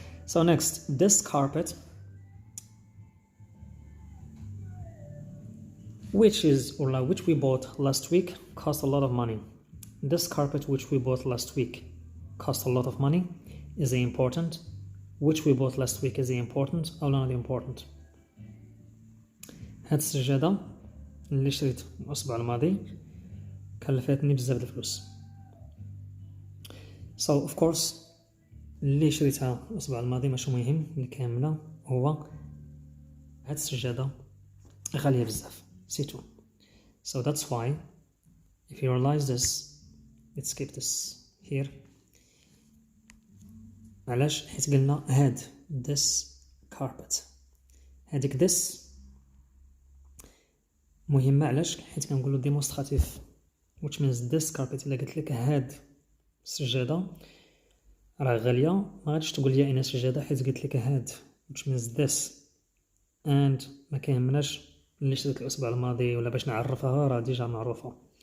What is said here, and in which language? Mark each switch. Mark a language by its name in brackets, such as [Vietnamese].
[English] So next, this carpet, which we bought last week, cost a lot of money. This carpet which we bought last week cost a lot of money. Is it important? Which we bought last week, is it important or not important? [Arabic] هاد السجادة اللي شريت الأسبوع الماضي كلفتني بزاف د الفلوس. [English] So of course [Arabic] اللي شريتها الأسبوع الماضي ماشي مهم، اللي كاملة هو هاد السجادة غالية بزاف سيتو. [English] So that's why if you realize this, let's keep this here. [Arabic] علاش؟ حيت قلنا هاد [English] this carpet، [Arabic] هاديك [English] this [Arabic] مهمة. علاش؟ حيت كنقولوا [English] demonstrative which means this carpet. [Arabic] إلا قلت لك هاد السجادة راه غالية ما غاديش تقول لي أين سجادة، حيت قلت لك هاد [English] which means this and [Arabic] ما كيهمناش اللي شريت الأسبوع الماضي ولا باش نعرفها راه ديجا معروفة.